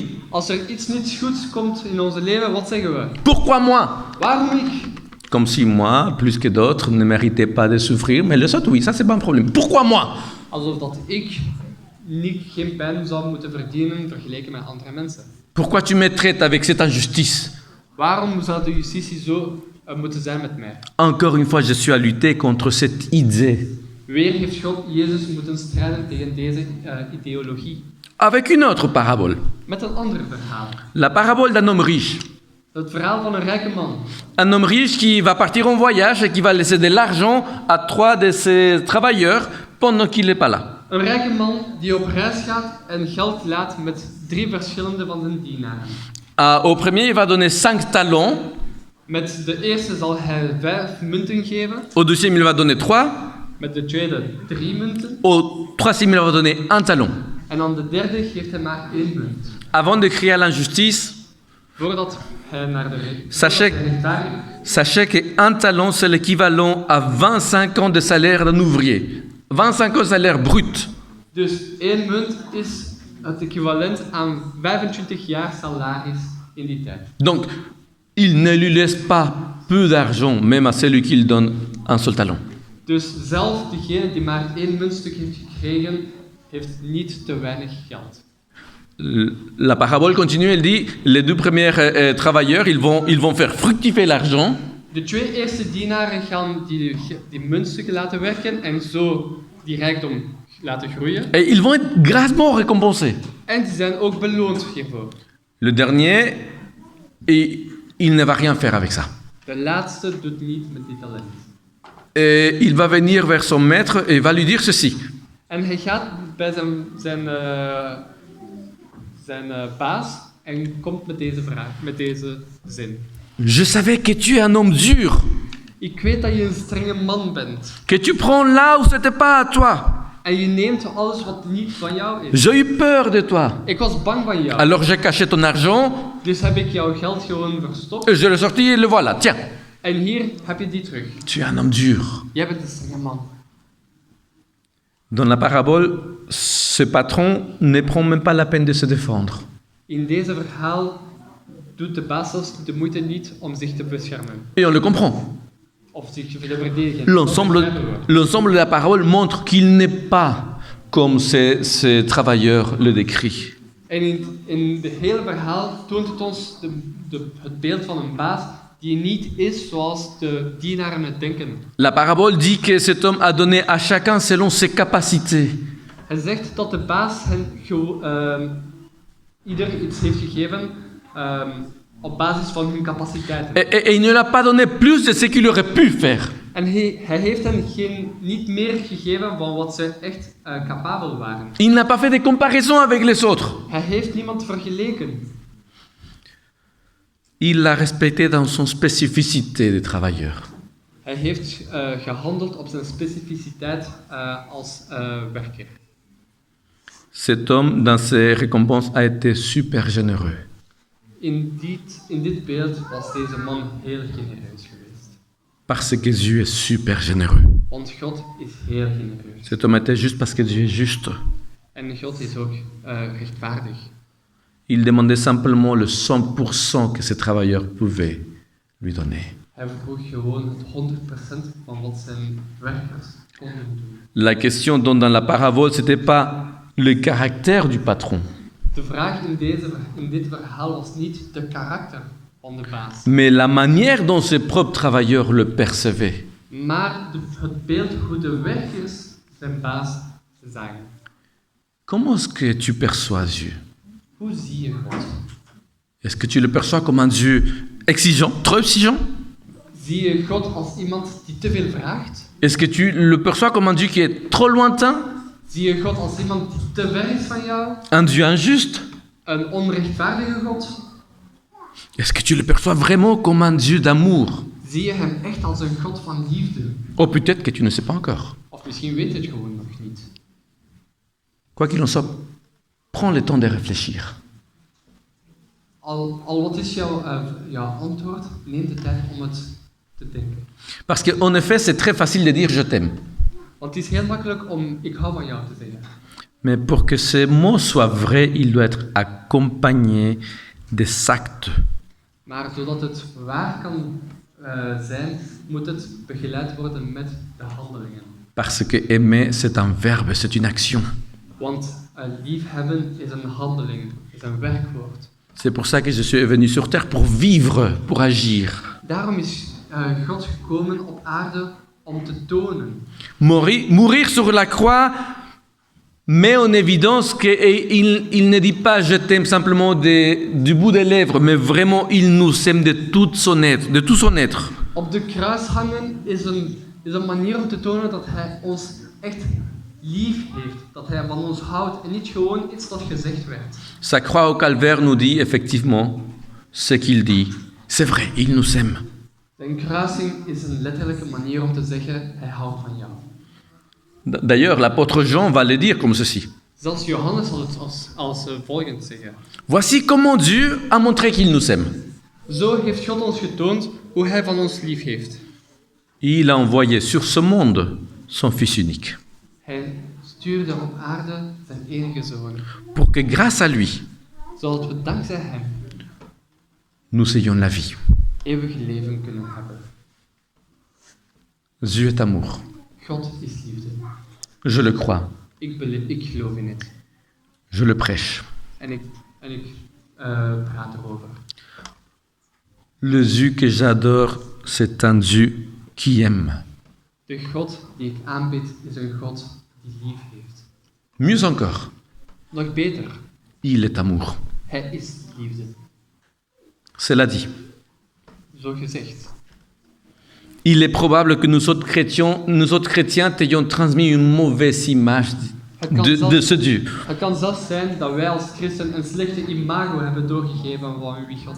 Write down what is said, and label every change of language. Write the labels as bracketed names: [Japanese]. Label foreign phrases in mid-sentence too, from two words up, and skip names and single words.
[Dutch] Als er iets niet goeds komt in ons leven, wat zeggen we? [French] Pourquoi moi? [Dutch] Waarom ik? [French] Comme si moi, plus que d'autres, ne méritais pas de souffrir, mais les autres, oui, ça c'est pas un problème. Pourquoi moi? [Dutch] Alsof dat ik geen pijn zou moeten verdienen vergeleken met andere mensen. [French] Pourquoi tu me traites avec cette injustice? [Dutch] Waarom zou de justitie zo moeten zijn met mij? [French] Encore une fois, je suis à lutter contre cette idée. [Dutch] Weer heeft God Jezus moeten strijden tegen deze ideologie. [French] Avec une autre parabole. [Dutch] Met een ander verhaal. [French] La parabole d'un homme riche. [Dutch] Het verhaal van een rijke man. [French] Un homme riche qui va partir en voyage et qui va laisser de l'argent à 3 de ses travailleurs pendant qu'il n'est pas là. [Dutch] Een rijke man die op reis gaat en geld laat met 3 verschillende van zijn dienaren. [French] Au premier, il va donner 5 talents. [Dutch] Met de eerste zal hij 5 munten geven. [French] Au deuxième, il va donner 3. [Dutch] Met de tweede 3 munten. [French] Au troisième, il va donner 1 talent. [Dutch] En aan de derde geeft hij maar 1 munt. [French] Avant de crier à l'injustice, [Dutch] Voordat hij naar de [French] Sachez- [Dutch] rechtvaardig. [French] sachez qu'un talent, c'est l'équivalent à 25 ans de salaire d'un ouvrier. 25 ans de salaire brut. [Dutch] Dus 1 munt is het equivalent aan 25 jaar salaris in die tijd. [French] Donc, il ne lui laisse pas peu d'argent, même à celui qui donne un seul talent. [Dutch] Dus zelf degene die maar 1 muntstuk heeft gekregen, heeft niet te weinig geld. [French] La parabole continue, elle dit, les 2 premiers travailleurs, ils vont faire fructifier l'argent. [Dutch] De 2 eerste dienaren gaan die muntstukken laten werken en zo die rijkdom laten groeien. [French] Et ils vont être grassement récompensés. [Dutch] En die zijn ook beloond hiervoor. [French] Le dernier, il ne va rien faire avec ça. [Dutch] De laatste doet niet met die talent. [French] Et il va venir vers son maître et va lui dire ceci. [Dutch] En hij gaat bij zijn baas en komt met deze vraag, met deze zin. [French] Je savais que tu es un homme dur, [Dutch] Ik weet dat je een strenge man bent. [French] que tu prends là où c'était pas à toi. [Dutch] En je neemt alles wat niet van jou is. [French] J'ai eu peur de toi. [Dutch] Ik was bang van jou. [French] Alors j'ai caché ton argent, [Dutch] Dus heb ik jouw geld gewoon verstopt. [French] et je l'ai sorti et le voilà. Tiens, [Dutch] En hier heb je die terug. [French] tu es un homme dur. [Dutch] Jij bent een strenge man. [French] Dans la parabole, ce patron ne prend même pas la peine de se défendre. [Dutch] In deze verhaal doet de baas zelfs de moeite niet om zich te beschermen. [French] Et on le comprend. [Dutch] Of zich te verdedigen. [French] L'ensemble de la parabole montre qu'il n'est pas comme ces travailleurs le décrivent. [Dutch] En in de hele verhaal toont het ons het beeld van een baas die niet is zoals de dienaren het denken. [French] La parabole dit que cet homme a donné à chacun selon ses capacités. [Dutch] Hij zegt dat de baas hen ieder iets heeft gegeven op basis van hun capaciteiten. [French] Et il ne l'a pas donné plus de ce qu'il aurait pu faire. [Dutch] En hij heeft hen niet meer gegeven van wat ze echt capabel waren. [French] Il n'a pas fait de comparaison avec les autres. [Dutch] Hij heeft niemand vergeleken. [French] Il l'a respecté dans son spécificité de travailleur. [Dutch] Hij heeft gehandeld op zijn specificiteit als werker. [French] Cet homme, dans ses récompenses, a été super généreux. [Dutch] In dit beeld was deze man heel genereus geweest. [French] Parce que Dieu est super généreux. [Dutch] Want God is heel genereus. [French] Cet homme était juste parce que Dieu est juste. [Dutch] En God is ook rechtvaardig. [French] Il demandait simplement le 100% que ses travailleurs pouvaient lui donner. [Dutch] Hij vroeg gewoon het 100% van wat zijn werkers konden doen. [French] La question dans la parabole, ce n'était pas le caractère du patron, [Dutch] De vraag in dit verhaal was niet de karakter van de baas, [French] mais la manière dont ses propres travailleurs le percevaient. [Dutch] maar het beeld hoe de werkers zijn baas zagen. [French] Comment est-ce que tu perçois Dieu? [Dutch] Hoe zie je God? [French] Est-ce que tu le perçois comme un Dieu exigeant, trop exigeant? [Dutch] Zie je God als iemand die te veel vraagt? [French] Est-ce que tu le perçois comme un Dieu qui est trop lointain? [Dutch] Zie je God als iemand die te ver is van jou? [French] Un Dieu injuste? [Dutch] Een onrechtvaardige God? [French] Est-ce que tu le perçois vraiment comme un Dieu d'amour? [Dutch] Zie je hem echt als een God van liefde? [French] Oh, peut-être que tu ne sais pas encore. [Dutch] Of misschien weet je het gewoon nog niet. [French] Quoi qu'il en soit, prends le temps de réfléchir. [Dutch] Al wat is jouw antwoord? Neem de tijd om het te denken. [French] Parce qu'en effet, c'est très facile de dire je t'aime. [Dutch] Want het is heel makkelijk om ik hou van jou te zeggen. [French] Mais pour que ce mot soit vrai, il doit être accompagné des actes. [Dutch] Maar zodat het waar kan zijn, moet het begeleid worden met de handelingen. [French] Parce que aimer, c'est un verbe, c'est une action. [Dutch] Want liefhebben is een handeling, is een werkwoord. [French] C'est pour ça que Jésus est venu sur terre, pour vivre, pour agir. [Dutch] Daarom is God gekomen op aarde om te tonen. [French] Mourir sur la croix met en évidence qu'il ne dit pas « je t'aime » simplement du bout des lèvres, mais vraiment il nous aime de tout son être. [Dutch] Op de kruis hangen is een manier om te tonen dat hij ons echt lief heeft. Dat hij van ons houdt en niet gewoon iets dat gezegd werd. [French] Sa croix au calvaire nous dit effectivement ce qu'il dit. C'est vrai, il nous aime. [Dutch] Zijn kruising is een letterlijke manier om te zeggen hij houdt van jou. [French] D'ailleurs, l'apôtre Jean va le dire comme ceci. [Dutch] Zelfs Johannes zal het als volgend zeggen. [French] Voici comment Dieu a montré qu'il nous aime. [Dutch] Zo heeft God ons getoond hoe hij van ons lief heeft. [French] Il a envoyé sur ce monde son Fils unique. [Dutch] Hij stuurde op aarde zijn enige zoon, [French] Pour que grâce à lui, [Dutch] zodat we dankzij hem [French] nous ayons la vie. [Dutch] eeuwig leven kunnen hebben. [French] Dieu est amour. [Dutch] God is liefde. [French] Je le crois. [Dutch] Ik geloof in het. [French] Je le prêche. [Dutch] En ik praat erover. [French] Le Dieu que j'adore, c'est un Dieu qui aime. [Dutch] De God die ik aanbid is een God die lief heeft. [French] Mieux encore, [Dutch] Nog beter, [French] il est amour. [Dutch] hij is liefde. [French] Cela dit, [Dutch] Zo gezegd. [French] il est probable que nous autres chrétiens t'ayons transmis une mauvaise image de ce Dieu. [Dutch] Het kan zelfs zijn dat wij als christen een slechte imago hebben doorgegeven van wie God